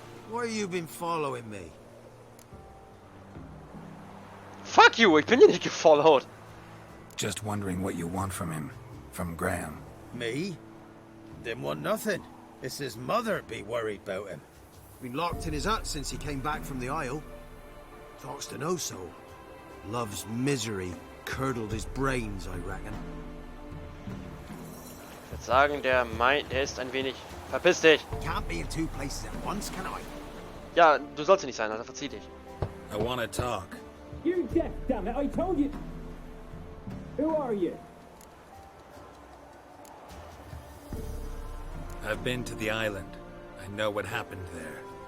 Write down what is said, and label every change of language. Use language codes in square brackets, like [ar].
[en] Why you been following me? Fuck you, [de] ich bin hier nicht gefollowt. [en] Just wondering what you want from him. From Graham. Me? Didn't want nothing. It's his mother be worried about him. Been locked in his hut since he came back from the Isle. Talks to no soul. Love's misery curdled his brains, I reckon. [de] Ich würde sagen, der ist ein wenig... Verpiss dich! [en] Can't be in two places at once, can I? [de] Ja, du sollst hier nicht sein, also verzieh dich. [en] I want to talk. You're deaf, damn it! I told you. Who are you? I've been to the island. I know what happened there.